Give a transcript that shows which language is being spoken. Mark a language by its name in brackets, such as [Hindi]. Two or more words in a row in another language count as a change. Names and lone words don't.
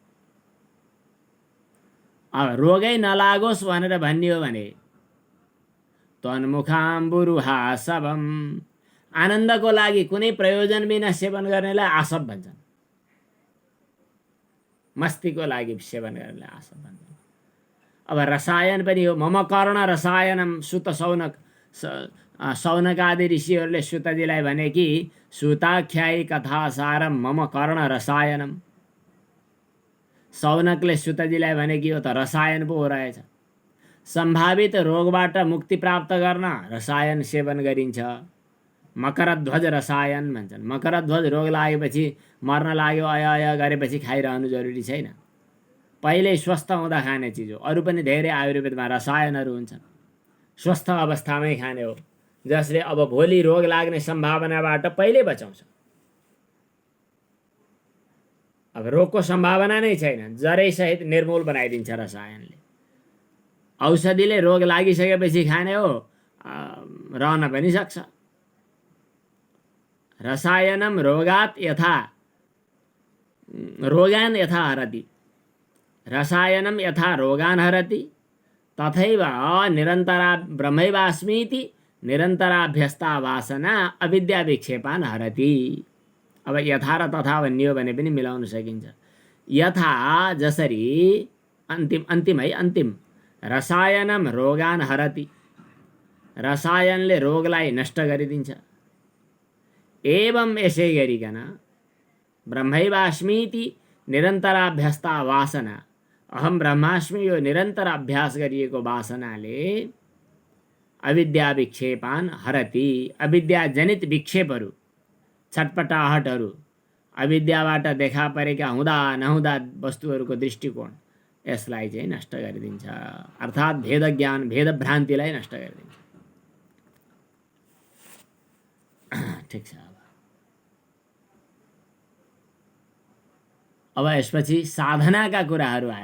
[Nepali] अब रोगै नलागोस् भनेर भनियो भने तन्मुखाम्बुरुहासवम, आनन्दको लागि कुनै प्रयोजन बिना सेवन गर्नेलाई आसव भन्छन्। मस्तीको लागि सेवन गर्नेलाई आसव भन्छन्। अब रसायन पनि हो। [Sanskrit] मम कर्ण रसायनम, [Nepali] सुत सौनक आदि ऋषिहरूले सुतजीलाई भने कि [Sanskrit] सुताख्यायी कथासारम मम कर्ण रसायनम। [Nepali] सौनकले सुतजीलाई भने कि यो त रसायन पो हो रहेछ। सम्भावित रोगबाट मुक्ति प्राप्त गर्न रसायन सेवन गरिन्छ। मकरध्वज रसायन भन्छन्। मकरध्वज रोग लागेपछि, मर्न लाग्यो, अय गरेपछि खाइरहनु जरुरी छैन। पहिल्यै स्वस्थ हुँदा खाने चिज हो। अरू पनि धेरै आयुर्वेदमा रसायनहरू हुन्छन्, स्वस्थ अवस्थामै खाने हो, जसले अब भोलि रोग लाग्ने सम्भावनाबाट पहिल्यै बचाउँछ। अब रोगको सम्भावना नै छैन, जरैसहित निर्मूल बनाइदिन्छ रसायनले। औषधिले रोग लागिसकेपछि खाने हो, रहन पनि सक्छ। [Sanskrit] रसायनम रोगान यथा हरति, रसायनम यथा रोगान हरति तथैव निरन्तरा ब्रह्मैवास्मीति निरन्तराभ्यस्ता वासना अविद्या विक्षेपान हरति। [Nepali] अब यथा र तथा भन्यो भने पनि मिलाउन सकिन्छ। यथा जसरी, अन्तिम [Sanskrit] रसायनम रोगान हरति, [Nepali] रसायनले रोगलाई नष्ट गरिदिन्छ। एवं यसै गरिकन [Sanskrit] ब्रह्मैवास्मीति निरन्तराभ्यस्ता वासना, अहम ब्रह्मास्मि [Nepali] यो निरन्तर अभ्यास गरिएको वासनाले [Sanskrit] अविद्या विक्षेपान हरति, [Nepali] अविद्याजनित विक्षेपहरू, छटपटाहटहरू, अविद्याबाट देखा परेका हुँदा नहुँदा वस्तुहरूको दृष्टिकोण, यसलाई चाहिँ नष्ट गरिदिन्छ। अर्थात् भेद ज्ञान, भेद भ्रान्तिलाई नष्ट गरिदिन्छ। ठिक छ। अब यसपछि साधनाका कुराहरू आए।